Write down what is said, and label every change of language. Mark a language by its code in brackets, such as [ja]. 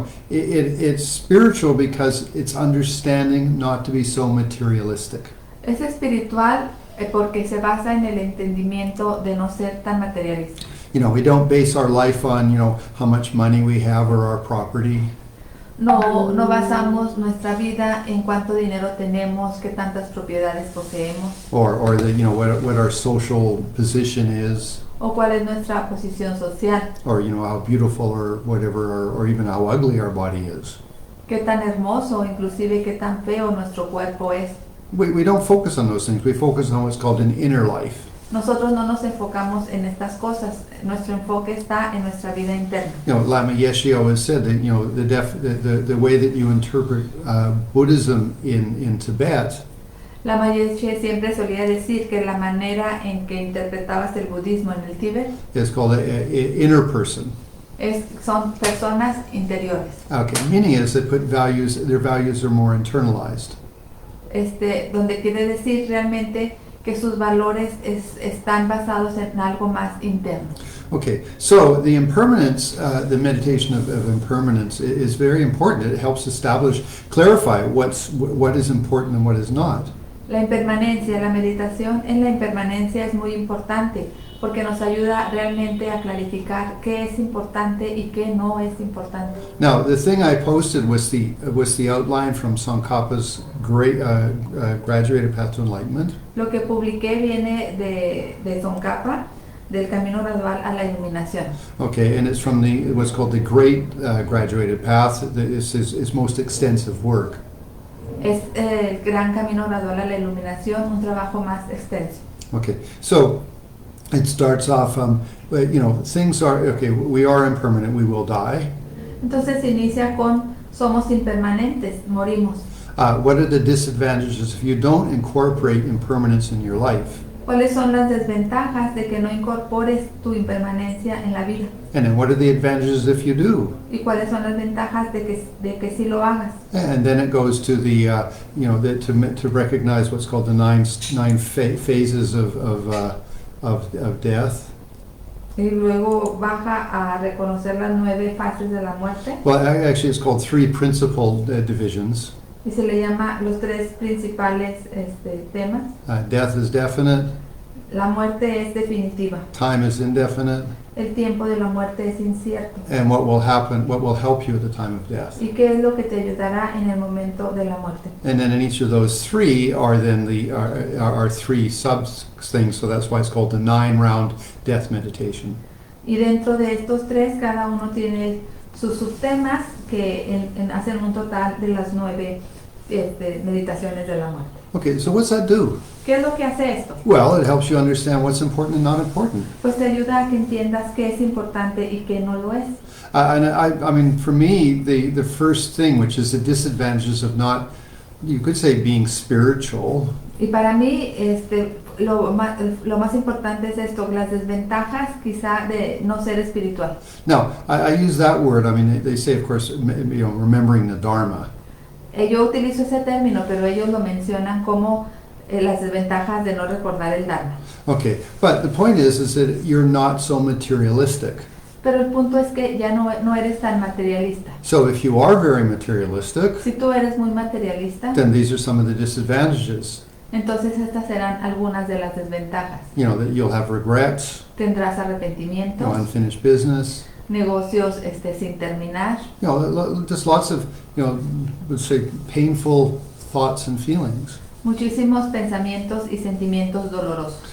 [en] It's spiritual because it's understanding not to be so materialistic. [es] Es espiritual porque se basa en el entendimiento de no ser tan materialista. [en] We don't base our life on, how much money we have or our property. [es] No basamos nuestra vida en cuánto dinero tenemos, qué tantas propiedades poseemos, [en] Or what our social position is, [es] o cuál es nuestra posición social, [en] or, how beautiful or whatever, or even how ugly our body is. [es] qué tan hermoso o inclusive qué tan feo nuestro cuerpo es. [en] We don't focus on those things. We focus on what's called an inner life. [es] Nosotros no nos enfocamos en estas cosas, nuestro enfoque está en nuestra vida interna. [en] Lama Yeshe always said that, the way that you interpret Buddhism in Tibet [es] Lama Yeshe siempre solía decir que la manera en que interpretabas el budismo en el Tíbet [en] is called a inner person. [es] son personas interiores, [en] Okay, meaning is they put their values are more internalized. [es] donde quiere decir realmente que sus valores están basados en algo más interno. [en] Okay, so the impermanence, the meditation of impermanence is very important. It helps clarify what is important and what is not. [es] La impermanencia, la meditación en la impermanencia es muy importante porque nos ayuda realmente a clarificar qué es importante y qué no es importante. [en] Now, the thing I posted was the outline from Tsongkhapa's great graduated path to enlightenment. [es] Lo que publiqué viene de Tsongkhapa, del camino gradual a la iluminación. [en] Okay, and it's from what's called the Great Graduated Path. This is his most extensive work. [es] Es el gran camino gradual a la iluminación, un trabajo más extenso. [en] Okay, so it starts off, things are, okay, we are impermanent, we will die. [es] Entonces se inicia con somos impermanentes, morimos. [en] What are the disadvantages if you don't incorporate impermanence in your life? [es] ¿Cuáles son las desventajas de que no incorpores tu impermanencia en la vida? [en] And then what are the advantages if you do? [es] ¿Y cuáles son las ventajas de que sí lo hagas? [en] And then it goes to to recognize what's called the nine phases of death. [es] Y luego baja a reconocer las 9 fases de la muerte. [en] Well, actually, it's called 3 principal divisions. [es] Y se le llama los 3 principales temas. [en] Death is definite. [es] La muerte es definitiva. [en] Time is indefinite. [es] El tiempo de la muerte es incierto. [en] And what will help you at the time of death. [es] ¿Y qué es lo que te ayudará en el momento de la muerte? [en] And then in each of those 3 are then are 3 sub things, so that's why it's called the 9-round death meditation. [es] Y dentro de estos 3, cada uno tiene sus subtemas que hacen un total de las 9 meditaciones de la muerte. [en] Okay, so what's that do? [es] ¿Qué es lo que hace esto? [en] Well, it helps you understand what's important and not important. [es] Pues te ayuda a que entiendas qué es importante y qué no lo es. [en] I mean, for me, the first thing, which is the disadvantages of not, you could say, being spiritual. [es] Y para mí, lo más importante es esto, las desventajas quizá de no ser espiritual. [en] Now, I use that word. I mean, they say, of course, remembering the Dharma. [es] Yo utilizo ese término, pero ellos lo mencionan como las desventajas de no recordar el Dharma. [en] Okay, but the point is that you're not so materialistic. [es] Pero el punto es que ya no eres tan materialista. [en] So if you are very materialistic, [es] Si tú eres muy materialista, [en] then these are some of the disadvantages. [es] entonces estas serán algunas de las desventajas. [en] That you'll have regrets, [es] Tendrás arrepentimientos, [en] unfinished business, [es] negocios sin terminar, [en] just lots of, let's say, painful thoughts and feelings. [es] muchísimos pensamientos y sentimientos dolorosos.